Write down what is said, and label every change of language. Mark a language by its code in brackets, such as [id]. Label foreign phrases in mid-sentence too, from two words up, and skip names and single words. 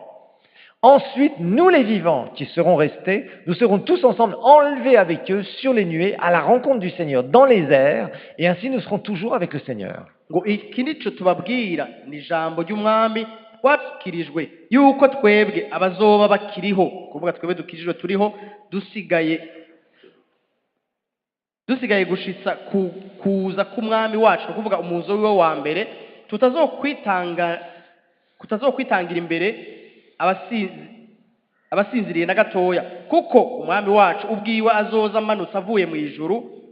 [fr] Ensuite, nous les vivants qui serons restés, nous serons tous ensemble enlevés avec eux sur les nuées à la rencontre du Seigneur dans les airs, et ainsi nous serons toujours avec le Seigneur. [rn] ngo iki nico tubabwira ni ijambo ry'umwami twakirijwe yuko twebwe abazoba bakiriho, kuvuga twebwe dukirijwe turiho dusigaye gushitsa kuza k'umwami wacu, kuvuga umuzo wiwe wa mbere, tutazokwitangira imbere abasinziriye na gatoya, kuko umwami wacu ubwiwe azoza amanutse avuye mu ijuru